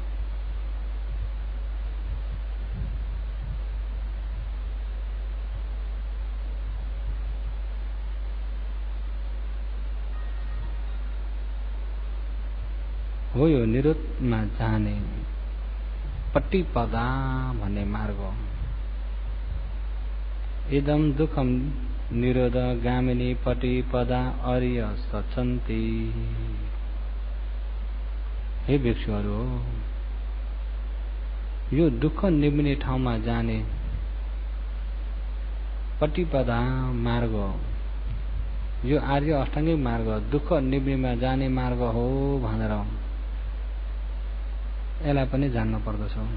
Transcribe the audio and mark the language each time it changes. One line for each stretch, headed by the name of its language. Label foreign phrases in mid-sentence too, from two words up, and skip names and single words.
Nepali: हो यो निरोधमा जाने पट्टिपदा भन्ने मार्ग।
Pali: इदं दुःखम निरोध गामिनी पटिपदा अर्य सचन्ति।
Nepali: हे भिक्षुहरू, यो दुःख निम्ने ठाउँमा जाने पटिपदा मार्ग, यो आर्य अष्टाङ्गिक मार्ग दुःख निम्नेमा जाने मार्ग हो भनेर यसलाई पनि जान्न पर्दछ।